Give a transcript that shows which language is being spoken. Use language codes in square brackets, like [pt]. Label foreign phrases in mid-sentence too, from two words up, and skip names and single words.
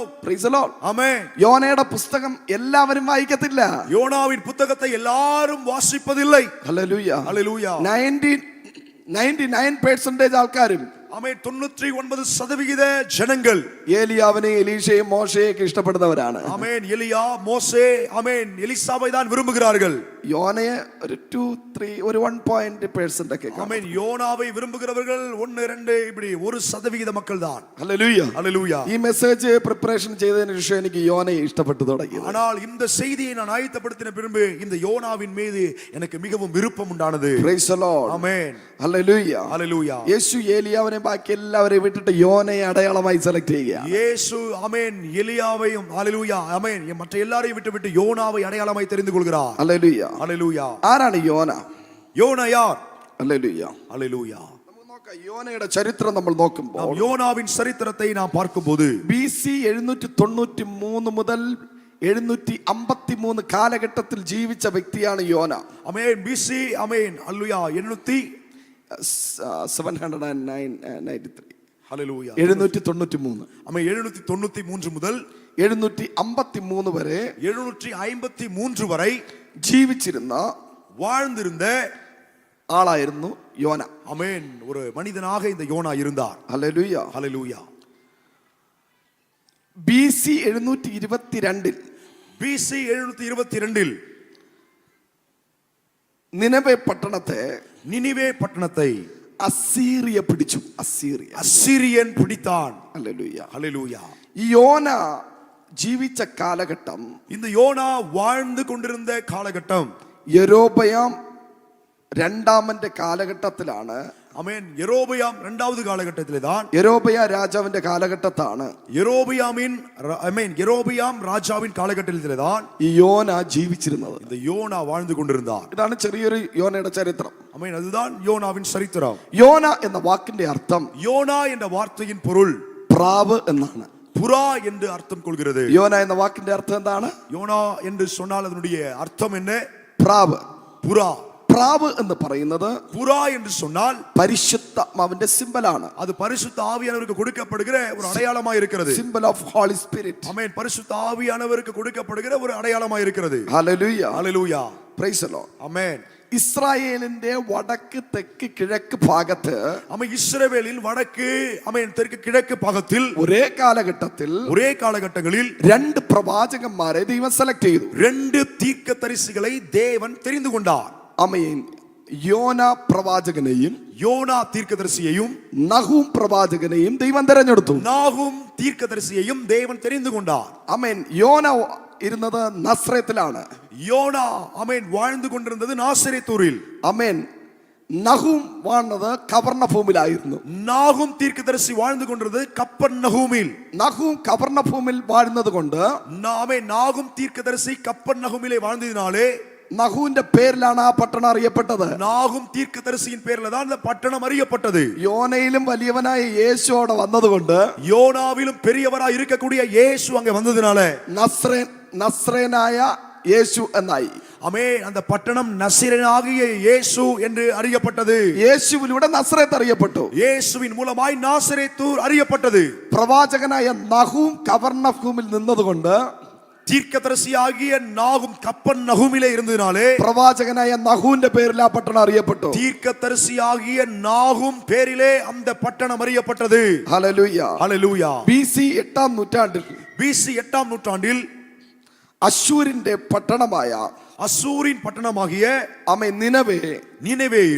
[en] Praise the Lord. [ta] ஆமென். [ml] யோനയുടെ പുസ്തകം എല്ലാവരും വായിക്കത്തില്ല. [ta] யோனாவின் புத்தகத்தை எல்லாரும் வாசிப்பதில்லை. [ml] ഹല്ലേലൂയ. [ta] ஹல்லேலூயா. [ml] 99% ആൾക്കാരും [ta] ஆமென் 99% ஜனங்கள் [ml] ഏലിയാവിനെയും എലീശയും മോശയെയൊക്കെ ഇഷ്ടപ്പെടുന്നവരാണ്. [ta] ஆமென் எலியா மோசே ஆமென் எலிசாவை தான் விரும்புகிறார்கள். [ml] യോനയെ ഒരു 2-3 ഒരു 1% ഒക്കെ. [ta] ஆமென் யோனாவை விரும்புகிறவர்கள் 1-2 இப்படி 1% மக்கள் தான். [ml] ഹല്ലേലൂയ. [ta] ஹல்லேலூயா. [ml] ഈ [en] message preparation [ml] ചെയ്തതിനു ശേഷം എനിക്ക് യോനയെ ഇഷ്ടപ്പെട്ടു തുടങ്ങി. [ta] ஆனால் இந்த செய்தியை நான் ஆயத்தப்படுத்தின பிறகு இந்த யோனாவின் மீது எனக்கு மிகவும் விருப்பம் உண்டானது. [en] Praise the Lord. [ta] ஆமென். [ml] ഹല്ലേലൂയ. [ta] ஹல்லேலூயா. [ml] യേശു ഏലിയാവിനെ ബാക്കി എല്ലാവരെയും വിട്ടിട്ട് യോനയെ അടയാളമായി സെലക്ട് ചെയ്യുക. [ta] இயேசு ஆமென் எலியாவையும் ஹல்லேலூயா ஆமென் மற்ற எல்லாரையும் விட்டு யோனாவை அடையாளமாய் தெரிந்து கொள்கிறார். [ml] ഹല്ലേലൂയ. [ta] ஹல்லேலூயா. [ml] ആരാണ് യോന? [ta] யோனா யார்? [ml] ഹല്ലേലൂയ. [ta] ஹல்லேலூயா. [ml] യോനയുടെ ചരിത്രം നമ്മൾ നോക്കുമ്പോൾ [ta] நாம் யோனாவின் சரித்திரத்தை நாம் பார்க்கும்போது [ml] BC 793 മുതൽ 753 കാലഘട്ടത്തിൽ ജീവിച്ച വ്യക്തിയാണ് യോന. [ta] ஆமென். BC ஆமென் ஹல்லேலூயா 793 ஹல்லேலூயா 793 ஆமென் 793 முதல் [ml] 753 വരെ [ta] 753 வரை [ml] ജീവിച്ചിരുന്ന [ta] வாழ்ந்திருந்த [ml] ആളായിരുന്നു യോന. [ta] ஆமென். ஒரு மனிதனாக இந்த யோனா இருந்தார். [ml] ഹല്ലേലൂയ. [ta] ஹல்லேலூயா. [ml] BC 722 [ta] BC 722 [ml] നിനവെ പട്ടണത്തെ [ta] நினிவே பட்டணத்தை [ml] അസീറിയ പിടിച്ചു. അസീറിയ. [ta] அசீரியன் பிடித்தான். [ml] ഹല്ലേലൂയ. [ta] ஹல்லேலூயா. [ml] ഈ യോന ജീവിച്ച കാലഘട്ടം [ta] இந்த யோனா வாழ்ந்து கொண்டிருந்த காலகட்டம் [ml] യെരോബയാം രണ്ടാമന്റെ കാലഘട്ടത്തിലാണ്. [ta] ஆமென். யெரொபெயாம் இரண்டாவது காலகட்டத்திலே தான் [ml] യെരോബയാ രാജാവിന്റെ കാലഘട്ടത്താണ് [ta] யெரொபெயாம் ராஜாவின் காலகட்டத்திலே தான் [ml] ഈ യോന ജീവിച്ചിരുന്നത്. [ta] இந்த யோனா வாழ்ந்து கொண்டிருந்தார். [ml] ഇതാണ് ചെറിയൊരു യോനയുടെ ചരിത്രം. [ta] ஆமென். அதுதான் யோனாவின் சரித்திரம். [ml] യോന എന്ന വാക്കിന്റെ അർത്ഥം [ta] யோனா என்ற வார்த்தையின் பொருள் [ml] പ്രാവ് എന്നാണ്. [ta] புறா என்று அர்த்தம் கொள்கிறது. [ml] യോന എന്ന വാക്കിന്റെ അർത്ഥം എന്താണ്? [ta] யோனா என்று சொன்னால் அதனுடைய அர்த்தம் என்ன? [ml] പ്രാവ്. [ta] புறா. [ml] പ്രാവ് എന്ന് പറയുന്നത് [ta] புறா என்று சொன்னால் [ml] പരിശുദ്ധാത്മാവിന്റെ സിംബലാണ്. [ta] அது பரிசுத்த ஆவியானவருக்கு கொடுக்கப்படுகிற ஒரு அடையாளமா இருக்கிறது. [en] symbol of Holy Spirit. [ta] ஆமென். பரிசுத்த ஆவியானவருக்கு கொடுக்கப்படுகிற ஒரு அடையாளமா இருக்கிறது. [ml] ഹല്ലേലൂയ. [ta] ஹல்லேலூயா. [en] Praise the Lord. [ta] ஆமென். [ml] ഇസ്രായേലിന്റെ വടക്ക് തെക്ക് കിഴക്ക് ഭാഗത്ത് [ta] ஆமென். இஸ்ரவேலின் வடக்கு ஆமென் தெற்கு கிழக்கு பாகத்தில் [ml] ഒരേ കാലഘട്ടത്തിൽ [ta] ஒரே காலகட்டங்களில் [ml] രണ്ട് പ്രവാചകന്മാരെ ദൈവം സെലക്ട് ചെയ്തു. [ta] ரெண்டு தீர்க்கதரிசிகளை தேவன் தெரிந்து கொண்டார். [ml] ആമേൻ. യോന പ്രവാചകനെയും [ta] யோனா தீர்க்கதரிசியையும் [ml] നഹൂം പ്രവാചകനെയും ദൈവം തെരഞ്ഞെടുത്തു. [ta] நாகும் தீர்க்கதரிசியையும் தேவன் தெரிந்து கொண்டார். [ml] ആമേൻ. യോന ഇരുന്നത് നസ്രേത്തിലാണ്. [ta] யோனா ஆமென் வாழ்ந்து கொண்டிருந்தது நாசரேத்தூரில். [ml] ആമേൻ. നഹൂം വാണത് കവർണഭൂമിലായിരുന്നു. [ta] நாகும் தீர்க்கதரிசி வாழ்ந்து கொண்டிருந்தது கப்பர்நகூமில். [ml] നഹൂം കവർണഭൂമിൽ വാഴുന്നത് കൊണ്ട് [ta] ஆமென். நாகும் தீர்க்கதரிசி கப்பர்நகூமிலே வாழ்ந்ததினாலே [ml] നഹൂന്റെ പേരിലാണ് ആ പട്ടണം അറിയപ്പെട്ടത്. [ta] நாகும் தீர்க்கதரிசியின் பேர்ல தான் இந்த பட்டணம் அறியப்பட்டது. [ml] യോനയിലും വലിയവനായ യേശു അവിടെ വന്നതുകൊണ്ട് [ta] யோனாவிலும் பெரியவராய் இருக்கக்கூடிய இயேசு அங்க வந்ததினால [ml] നസ്രേനായ യേശു എന്നായി. [ta] ஆமென். அந்த பட்டணம் நசரேயனாகிய இயேசு என்று அறியப்பட்டது. [ml] യേശുവിലൂടെ നസ്രേത്ത് അറിയപ്പെട്ടു. [ta] இயேசுவின் மூலமாய் நாசரேத்தூர் அறியப்பட்டது. [ml] പ്രവാചകനായ നഹൂം കവർണഭൂമിൽ നിന്നതുകൊണ്ട് [ta] தீர்க்கதரிசியாகிய நாகும் கப்பர்நகூமிலே இருந்ததினாலே [ml] പ്രവാചകനായ നഹൂന്റെ പേരിൽ ആ പട്ടണം അറിയപ്പെട്ടു. [ta] தீர்க்கதரிசியாகிய நாகும் பேரிலே அந்த பட்டணம் அறியப்பட்டது. [ml] ഹല്ലേലൂയ. [ta] ஹல்லேலூயா. [ml] BC 8-ാം നൂറ്റാണ്ടിൽ [ta] BC 8ஆம் நூற்றாண்டில் [ml] അശ്ശൂരിന്റെ പട്ടണമായ [ta] அசூரின் பட்டணமாகிய நினவேயில்